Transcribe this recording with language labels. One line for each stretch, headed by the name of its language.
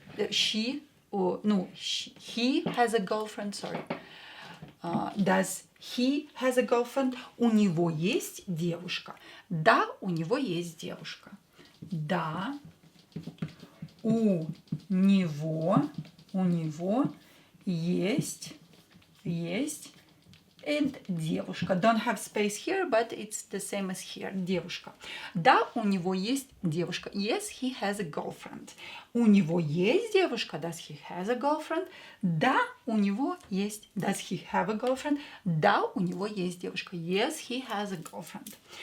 English: He has a girlfriend, sorry. Does he has a girlfriend?
Russian: У него есть девушка. Да, у него есть девушка. Да, у него есть and девушка.
English: Don't have space here, but it's the same as here.
Russian: Девушка. Да, у него есть девушка.
English: Yes, he has a girlfriend.
Russian: У него есть девушка.
English: Does he has a girlfriend?
Russian: Да, у него есть.
English: Does he have a girlfriend?
Russian: Да, у него есть девушка.
English: Yes, he has a girlfriend.